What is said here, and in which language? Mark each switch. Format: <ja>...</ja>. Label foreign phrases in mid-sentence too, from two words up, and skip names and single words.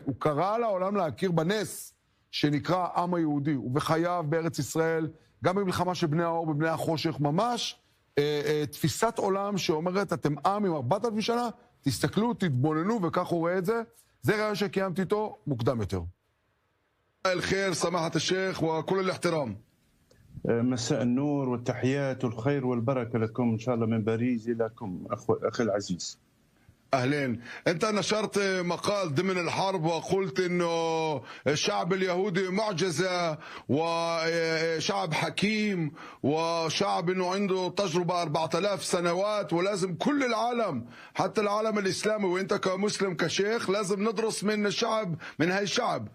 <he>הוא קרא לעולם להכיר בנס שנקרא העם היהודי, ובחייו בארץ ישראל, גם במלחמה של בני האור ובני החושך, ממש תפיסת עולם שאומרת, אתם עם עם 4,000 שנה, תסתכלו, תתבוננו, וכך הוא רואה את זה. זה רעיון שקיימתי איתו מוקדם יותר.</he> <ar>الخير سماحة الشيخ وكل الاحترام. مساء النور والتحيات والخير والبركة لكم إن شاء الله من باريس إلىكم أخي العزيز. أهلين. أنت نشرت مقال ضمن الحرب وقلت إنه الشعب اليهودي معجزة وشعب حكيم وشعب إنه عنده تجربة 4000 سنوات ولازم كل العالم حتى العالم الإسلامي وأنت كمسلم كشيخ لازم ندرس من الشعب من هاي الشعب.</ar>